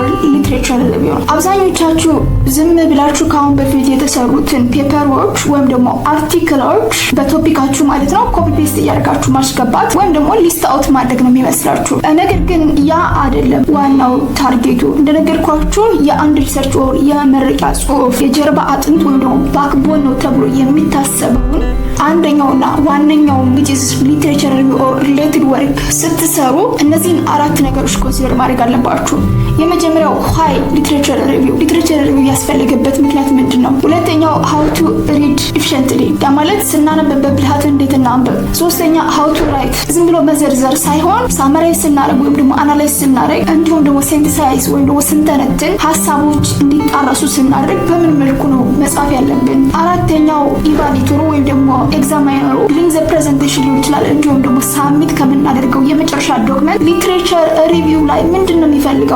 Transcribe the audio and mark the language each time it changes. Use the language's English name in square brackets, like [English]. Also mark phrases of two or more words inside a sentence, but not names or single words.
[English] literature review [Amharic] ነው። አብዛኞቻችሁ ዝም ብላችሁ ካሁን በፊት የተሰሩትን ፔፐሮች ወይም ደግሞ አርቲክሎች በቶፒካችሁ ማለት ነው ኮፒ ፔስት እያደረጋችሁ ማስገባት ወይም ደግሞ [English] list out [Amharic] ማድረግ ነው የሚመስላችሁ። ነገር ግን ያ አይደለም ዋናው ታርጌቱ። እንደነገርኳችሁ የአንድ [English] research or [Amharic] የመመረቂያ ጽሑፍ የጀርባ አጥንት ወይም ደግሞ ባክቦን ነው ተብሎ የሚታሰበውን አንደኛውና ዋነኛው [English] which is literature review or related work [Amharic] ስትሰሩ እነዚህን 4 ነገሮች ኮንሲደር ማድረግ አለባችሁ። የመጀመሪያው [English] why literature review [Amharic] ያስፈልገበት ምክንያት ምንድነው? ሁለተኛው [English] how to read efficiently [Amharic] ማለት ስናነብ በብልሃት እንዴት እናንብብ። ሶስተኛ [English] how to write [Amharic] ዝም ብሎ መዘርዘር ሳይሆን ሳመራይዝ ስናደርግ ወይም ደግሞ አናላይዝ ስናደርግ እንዲሁም ደግሞ ሴንተሳይዝ ወይም ደግሞ ስንተነትን ሀሳቦች እንዲጣረሱ ስናደርግ በምን መልኩ ነው መጻፍ ያለብን። አራተኛው ኢቫሉዌተሩ ወይም ደግሞ ኤግዛማይነሩ [English] link the presentation [Amharic] ሊሆን ይችላል እንዲሁም ደግሞ ሳሚት ከምናደርገው የመጨረሻ ዶክመንት [English] literature review [Amharic] ላይ ምንድነው የሚፈልገው